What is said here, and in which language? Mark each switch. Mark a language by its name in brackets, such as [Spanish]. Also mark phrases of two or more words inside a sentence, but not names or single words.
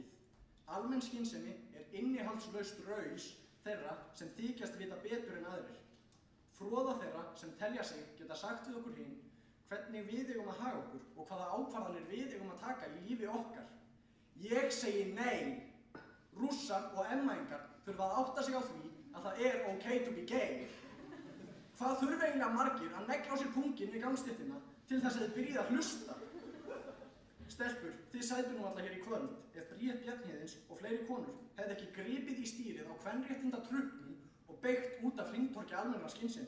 [Icelandic] Almenn skynsemi innihaldslaust raus þeirra sem þykjast vita betur en aðrir. Froða þeirra sem telja sig geta sagt við okkur hinn hvernig við eigum að haga okkur og hvaða ákvarðanir við eigum að taka í lífi okkar. Ég segi nei. Rússar og MA-ingar þurfa að átta sig á því að það [English] okay to be gay. [Icelandic] Hvað þurfa eiginlega margir að negla á sér punginn við gangstéttina til þess að þið byrjið að hlusta? Stelpur, þið sætu nú alla hér í kvöld ef Bríet Bjarnhéðins og fleiri konur hefði ekki gripið í stýrið á kvenréttinda trukknum og beygt út af hringtorgi almennrar skynsemi.